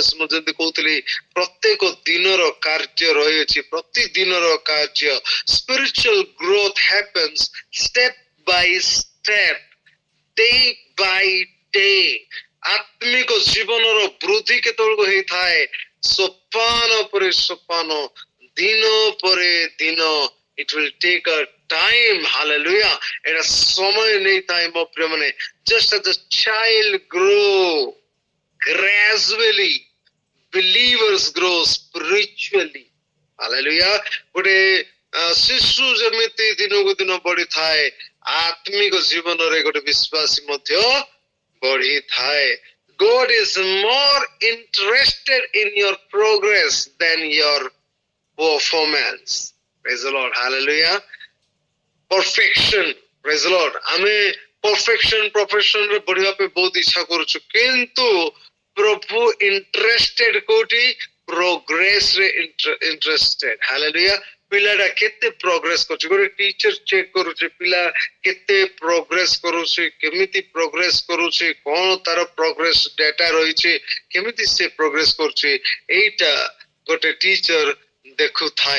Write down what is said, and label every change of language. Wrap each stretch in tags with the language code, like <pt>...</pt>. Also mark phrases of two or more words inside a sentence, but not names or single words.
<or>ମୁଁ ଯଦି କହୁଥିଲି ପ୍ରତ୍ୟେକ ଦିନର କାର୍ଯ୍ୟ ରହିଅଛି, ପ୍ରତିଦିନର କାର୍ଯ୍ୟ।</or> <en>spiritual growth happens step by step, day by day.</en> <or>ଆତ୍ମିକ ଜୀବନର ବୃଦ୍ଧି କେତେବେଳକୁ ହେଇଥାଏ? ସୋପାନ ପରେ ସୋପାନ, ଦିନ ପରେ ଦିନ।</or> <en>It will take a time, hallelujah।</en> <or>ଏଟା ସମୟ ନେଇଥାଏ ମୋ ପ୍ରିୟ ମାନେ।</or> <en>Just as a child grow gradually, believers grow spiritually, hallelujah।</en> <or>ଗୋଟେ ଶିଶୁ ଯେମିତି ଦିନକୁ ଦିନ ବଢିଥାଏ, ଆତ୍ମିକ ଜୀବନରେ ଗୋଟେ ବିଶ୍ୱାସୀ ମଧ୍ୟ ବଢିଥାଏ।</or> <en>God is more interested in your progress than your performance। Praise the Lord, hallelujah। perfection, praise the Lord।</en> <or>ଆମେ</or> <en>perfection profession</en> <or>ରେ ବଢିବା ପାଇଁ ବହୁତ ଇଚ୍ଛା କରୁଛୁ, କିନ୍ତୁ ପ୍ରଭୁ ଇଣ୍ଟରେଷ୍ଟେଡ କୋଉଠି? ପ୍ରୋଗ୍ରେସ ରେ ଇଣ୍ଟରେଷ୍ଟେଡ, ହାଲେଲୁୟା। ପିଲାଟା କେତେ ପ୍ରୋଗ୍ରେସ କରୁଛି, ଗୋଟେ</or> <en>teacher check</en> <or>କରୁଛି ପିଲା କେତେ ପ୍ରୋଗ୍ରେସ କରୁଛି, କେମିତି ପ୍ରୋଗ୍ରେସ କରୁଛି, କଣ ତାର</or> <en>progress data</en> <or>ରହିଛି, କେମିତି ସେ ପ୍ରୋଗ୍ରେସ କରୁଛି, ଏଇଟା ଗୋଟେ ଟିଚର ଦେଖୁଥାଏ।</or>